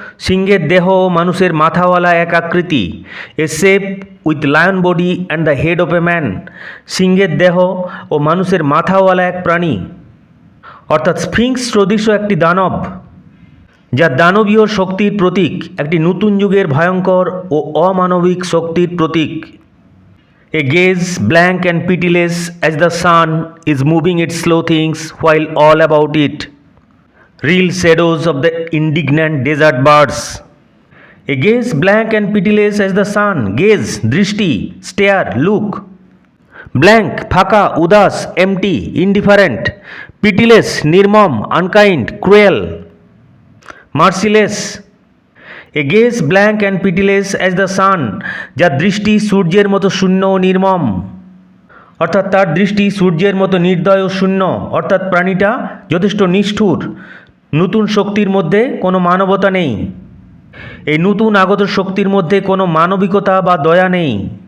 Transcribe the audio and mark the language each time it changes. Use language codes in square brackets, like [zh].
[bn] সিংহের দেহ ও মানুষের মাথাওয়ালা এক আকৃতি। [en] a shape with lion body and the head of a man, [bn] সিংহের দেহ ও মানুষের মাথাওয়ালা এক প্রাণী, অর্থাৎ স্ফিংস সদৃশ একটি দানব, যা দানবীয় শক্তির প্রতীক, একটি নতুন যুগের ভয়ঙ্কর ও অমানবিক শক্তির প্রতীক। [en] A gaze blank and pitiless as the sun is moving its slow things while all about it reel shadows of the indignant desert birds. A gaze blank and pitiless as the sun, gaze, দৃষ্টি, stare, look. Blank, [bn] ফাঁকা, উদাস, [en] empty, indifferent. Pitiless, [bn] নির্মম, [en] unkind, cruel, merciless. A gaze blank and pitiless as the sun, [bn] যার দৃষ্টি সূর্যের মতো শূন্য ও নির্মম, অর্থাৎ তার দৃষ্টি সূর্যের মতো নির্দয় ও শূন্য, অর্থাৎ প্রাণীটা যথেষ্ট নিষ্ঠুর। নতুন শক্তির মধ্যে কোনো মানবতা নেই। এই নতুন আগত শক্তির মধ্যে কোনো মানবিকতা বা দয়া নেই।